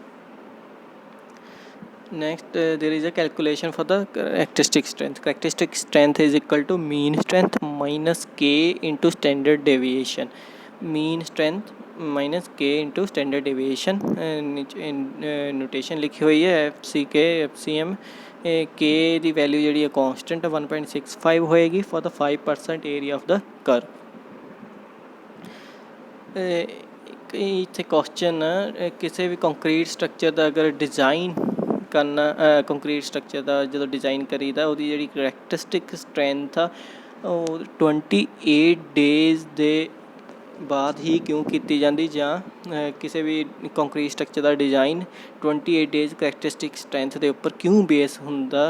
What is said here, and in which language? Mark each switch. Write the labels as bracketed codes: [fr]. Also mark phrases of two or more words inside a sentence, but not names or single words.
[en] Next there is a calculation for the characteristic strength is equal to mean strength minus K into standard deviation. Mean strength minus K into standard deviation, notation [hi] लिखी हुई है [en] FCK FCM। [pa] K ਦੀ ਵੈਲਿਊ ਜਿਹੜੀ ਹੈ constant 1.65 ਹੋਏਗੀ [en] for the 5% area of the curve। [pa] ਇੱਥੇ ਕੁਐਸਚਨ ਕਿਸੇ ਵੀ [en] concrete structure [pa] ਦਾ ਅਗਰ ਡਿਜ਼ਾਈਨ ਕਰਨਾ, [en] concrete structure [pa] ਦਾ ਜਦੋਂ ਡਿਜ਼ਾਈਨ ਕਰੀਦਾ ਉਹਦੀ ਜਿਹੜੀ [en] characteristic strength [pa] ਆ ਉਹ 28 ਡੇਜ਼ ਦੇ ਬਾਅਦ ਹੀ ਕਿਉਂ ਕੀਤੀ ਜਾਂਦੀ, ਜਾਂ ਕਿਸੇ ਵੀ [en] concrete structure [pa] ਦਾ [en] design 28 days characteristic strength [pa] ਦੇ ਉੱਪਰ ਕਿਉਂ ਬੇਸ ਹੁੰਦਾ।